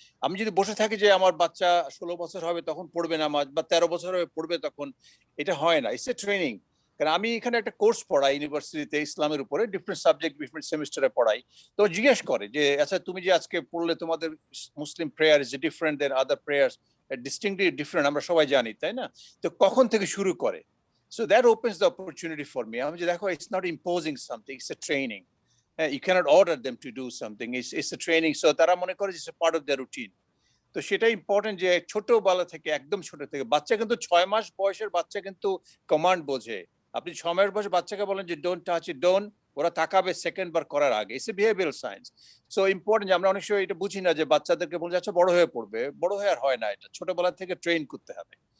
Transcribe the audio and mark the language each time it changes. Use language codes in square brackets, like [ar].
[bn] আমি যদি বসে থাকি যে আমার বাচ্চা ১৬ বছর হবে তখন পড়বে নামাজ বা ১৩ বছর হবে পড়বে তখন, এটা হয় না। [en] It's a training. [bn] কারণ আমি এখানে একটা কোর্স পড়াই ইউনিভার্সিটিতে ইসলামের উপরে, ডিফারেন্ট সাবজেক্ট ডিফারেন্ট সেমিস্টারে পড়াই। তো জিজ্ঞেস করে যে আচ্ছা তুমি যে আজকে পড়লে তোমাদের [en] Muslim prayer is different than other prayers, distinctly different [bn] আমরা সবাই জানি তাই না? তো কখন থেকে শুরু করে? [en] So that opens the opportunity for me. [bn] আমি যে দেখো [en] it's not imposing something, it's a training. You cannot order them to do something. It's a training. So [bn] তারা মনে করে [en] it's a part of their routine. [bn] তো সেটা important যে ছোটবেলা থেকে একদম ছোট থেকে বাচ্চা কিন্তু ৬ মাস বয়সের বাচ্চা কিন্তু কমান্ড বোঝে। আপনি ৬ মাস বয়সে বাচ্চাকে বলেন যে [en] don't touch it, don't, [bn] ওরা তাকাবে সেকেন্ড বার করার আগে। [en] It's a behavioural science. [bn] So important যে আমরা অনেক সময় এটা বুঝি না যে বাচ্চাদেরকে বলে যাচ্ছে বড় হয়ে পড়বে, বড় হয়ে আর হয় না, এটা ছোটবেলা থেকে ট্রেন করতে হবে।